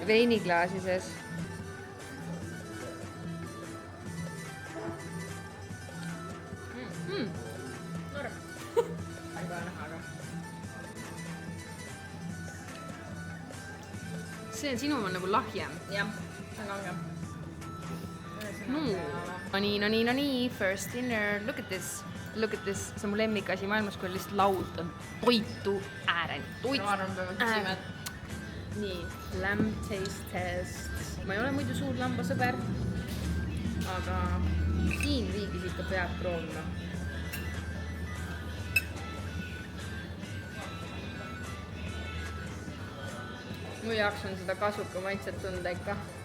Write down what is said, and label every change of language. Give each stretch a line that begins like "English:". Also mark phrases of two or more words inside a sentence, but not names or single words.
Estonian: Veiniklaasi sees. Norm. Väga nahaga. See on sinu on nagu lahjem. Jah, väga lahjem. No nii,
English: first dinner, look at this,
Estonian: see on mu lemmikasi maailmas, kui lihtsalt laud on toitu äärel, Nii,
English: lamb taste test,
Estonian: ma ei ole muidu suur lambasõber, aga siin riigis ikka peab proovima. Mu jaoks on seda kasuka maitset tunda ikka.